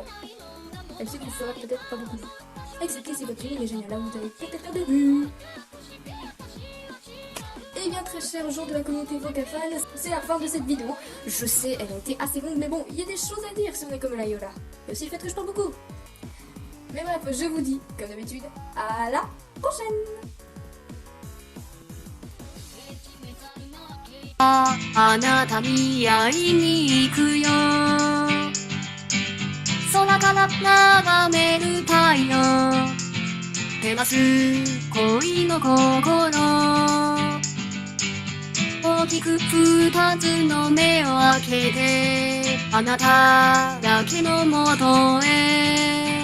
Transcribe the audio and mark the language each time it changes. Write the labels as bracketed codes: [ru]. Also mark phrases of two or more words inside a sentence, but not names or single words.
[fr] Même si vous ferez peut-être pas beaucoup de vues. Excepté si votre ligne est géniale, là vous avez peut-être un début. Et bien très chers gens de la communauté Vocafan, c'est la fin de cette vidéo. Je sais, elle a été assez longue, mais bon, il y a des choses à dire si on est comme la Iola. Et aussi le fait que je parle beaucoup. Mais bref, je vous dis, comme d'habitude, à la prochaine. [ja] あなたに会いに行くよ空から眺める太陽照らす恋の心大きく二つの目を開けてあなただけのもとへ